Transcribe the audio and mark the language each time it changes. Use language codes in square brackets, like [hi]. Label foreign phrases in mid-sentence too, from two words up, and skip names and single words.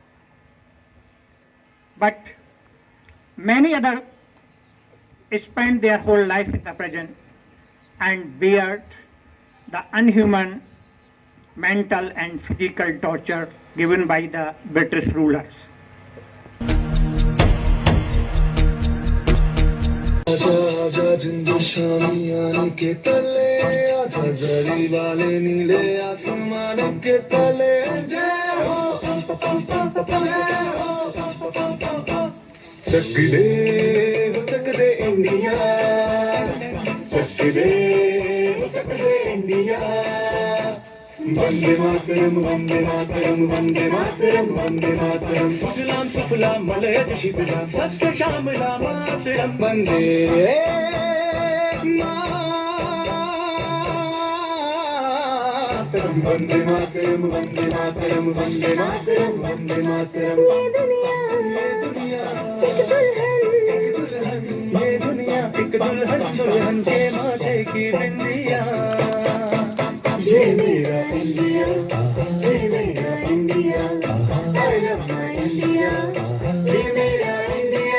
[en] But many others spent their whole life in the present and bear the unhuman mental and physical torture given by the British rulers. [hi] आजा जिंदू शामियान के तले, आजा जरी वाले नीले आसमान के तले. जय हो चक दे इंडिया, चक दे इंडिया. [sa] वंदे मातरम, वंदे मातरम, वंदे मातरम, वंदे मातरम. सुजलाम सुफलाम मलयज शिवलाम, सत्य श्यामलाम मातरम. वंदे मातरम, वंदे मातरम, वंदे मातरम, वंदे मातरम, वंदे मातरम. [hi] ये दुनिया एक दुल्हन, दुल्हन के माथे की बिंदिया. ये मेरा इंडिया, ये मेरा इंडिया, [en] I love my India, [hi] ये मेरा इंडिया.